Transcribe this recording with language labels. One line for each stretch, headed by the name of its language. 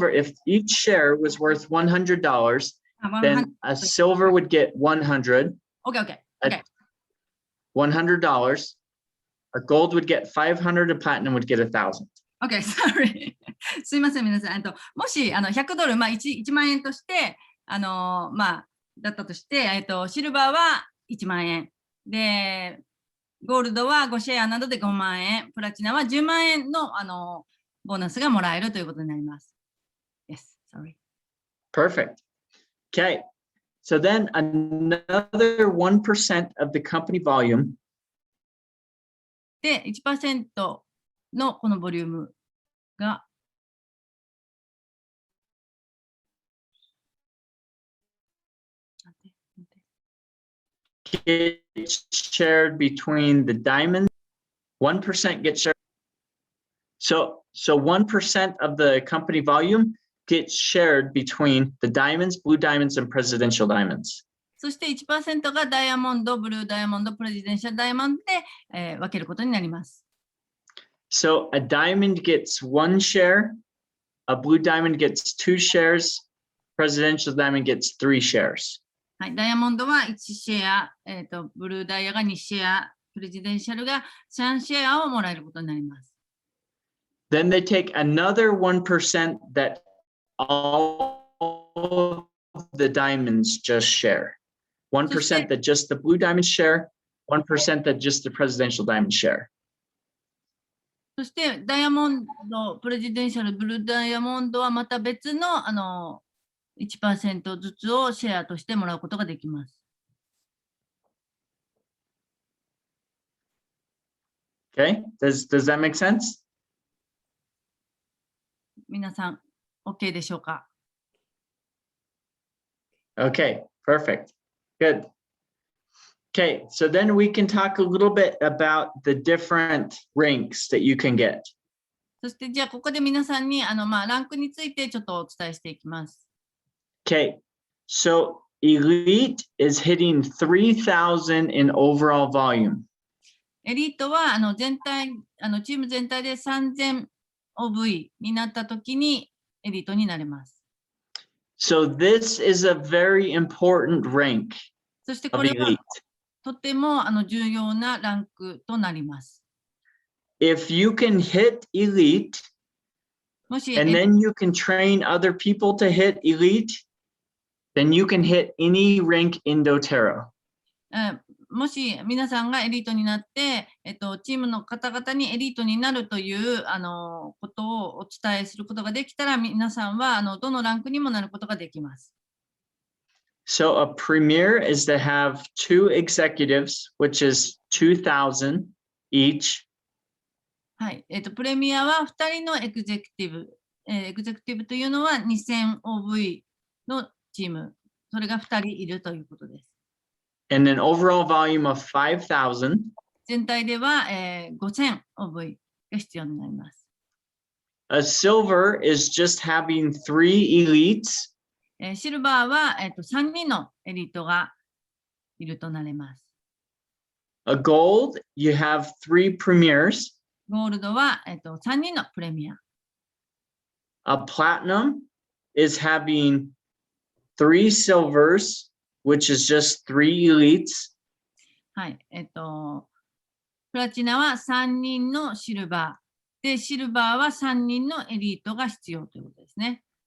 English: silver, if each share was worth $100, あ then a silver would get 100, OK。 $100. A gold would get 500, a platinum would get 1,000.
Japanese: OK、
English: sorry
Japanese: すいません、皆さん。もし100ドル、まあ 1万円として、まあ、だったとして、シルバーは1万円。で、ゴールドは5シェアなどで5万円。プラチナは10万円の、ボーナスがもらえるということになります。
English: Yes, sorry. Perfect. Okay. So then another 1% of the company volume
Japanese: で、1% のこのボリュームが、
English: gets shared between the diamonds. 1% gets shared. So 1% of the company volume gets shared between the diamonds, blue diamonds, and presidential diamonds.
Japanese: そして 1% がダイヤモンド、ブルーダイヤモンド、プレジデンシャルダイヤモンドで、分けることになります。
English: So a diamond gets 1 share, a blue diamond gets 2 shares, presidential diamond gets 3 shares.
Japanese: はい、ダイヤモンドは1シェア、ブルーダイヤが2シェア、プレジデンシャルが3シェアをもらえることになります。
English: Then they take another 1% that all of the diamonds just share. 1% that just the blue diamonds share, 1% that just the presidential diamonds share.
Japanese: そしてダイヤモンド、プレジデンシャル、ブルーダイヤモンドはまた別の、1% ずつをシェアとしてもらうことができます。
English: Okay, does that make sense?
Japanese: 皆さん、OK でしょうか？
English: Okay, perfect. Good. Okay, so then we can talk a little bit about the different ranks that you can get.
Japanese: そしてじゃあここで皆さんにランクについてちょっとお伝えしていきます。
English: Okay, so elite is hitting 3,000 in overall volume.
Japanese: エリートは全体チーム全体で3000 OV になったときにエリートになれます。
English: So this is a very important rank
Japanese: そしてこ
English: of
Japanese: れは
English: elite.
Japanese: とても重要なランクとなります。
English: If you can hit elite
Japanese: もし
English: and then you can train other people to hit elite, then you can hit any rank in doTERRA.
Japanese: もし皆さんがエリートになって、チームの方々にエリートになるということをお伝えすることができたら、皆さんはどのランクにもなることができます。
English: So a premier is to have 2 executives, which is 2,000 each.
Japanese: はい。プレミアは2人のエグゼクティブ。エグゼクティブというのは 2000OV のチーム。それが2人いるということです。
English: And an overall volume of 5,000.
Japanese: 全体では、5000OV が必要になります。
English: A silver is just having 3 elites.
Japanese: シルバーは、3人のエリートがいるとなります。
English: A gold, you have 3 premiers.
Japanese: ゴールドは、3人のプレミア。
English: A platinum is having 3 silvers, which is just 3 elites.
Japanese: はい。プラチナは3人のシルバー。で、シルバーは3人のエリートが必要ということですね。